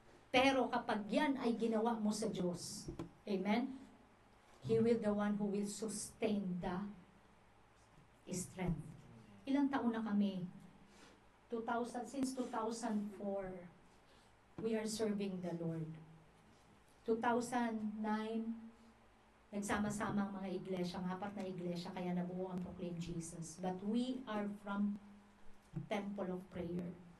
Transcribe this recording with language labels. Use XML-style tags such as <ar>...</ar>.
<tl>Pero kapag yan ay ginawa mo sa Diyos, amen?</tl> <en>He will the one who will sustain the strength.</en> <tl>Ilang taon na kami?</tl> <en>Since 2004, we are serving the Lord.</en> <tl>2009, nagsama-sama ang mga iglesia, 4 na iglesia, kaya nabuo ang Proclaim Jesus.</tl> <en>But we are from Temple of Prayer.</en>